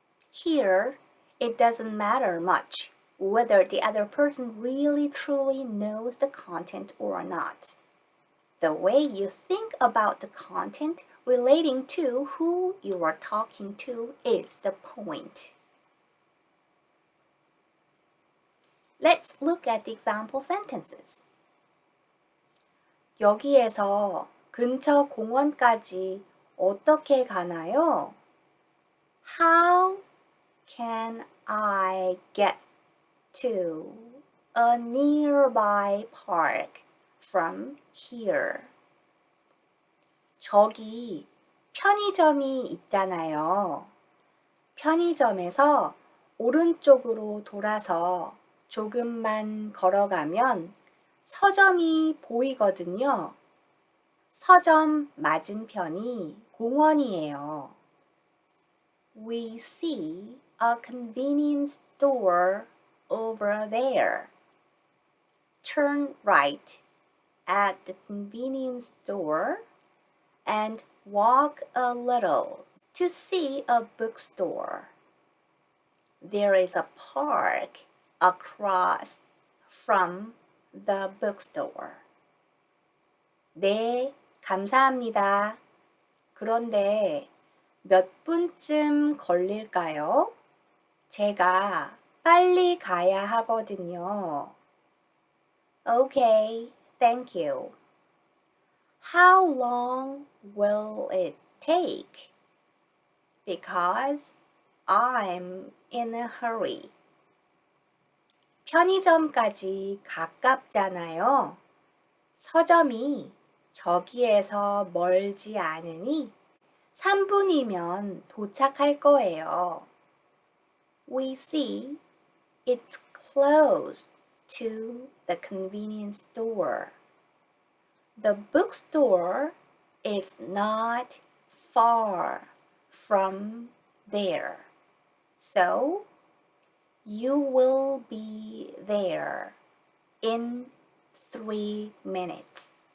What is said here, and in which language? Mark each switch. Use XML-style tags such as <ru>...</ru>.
<en>Here, it doesn't matter much whether the other person really truly knows the content or not. The way you think about the content relating to who you are talking to is the point. Let's look at the example sentences.</en> <ko>여기에서 근처 공원까지 어떻게 가나요?</ko> <en>How can I get to a nearby park from here?</en> <ko>저기 편의점이 있잖아요. 편의점에서 오른쪽으로 돌아서 조금만 걸어가면 서점이 보이거든요. 서점 맞은편이 공원이에요.</ko> <en>We see a convenience store over there. Turn right at the convenience store and walk a little to see a bookstore. There is a park across from the bookstore.</en> <ko>네, 감사합니다. 그런데 몇 분쯤 걸릴까요? 제가 빨리 가야 하거든요.</ko> <en>Okay, thank you. How long will it take? Because I'm in a hurry.</en> <ko>편의점까지 가깝잖아요. 서점이 저기에서 멀지 않으니 3분이면 도착할 거예요.</ko> <en>We see it's close to the convenience store. The bookstore is not far from there. So, you will be there in 3 minutes.</en>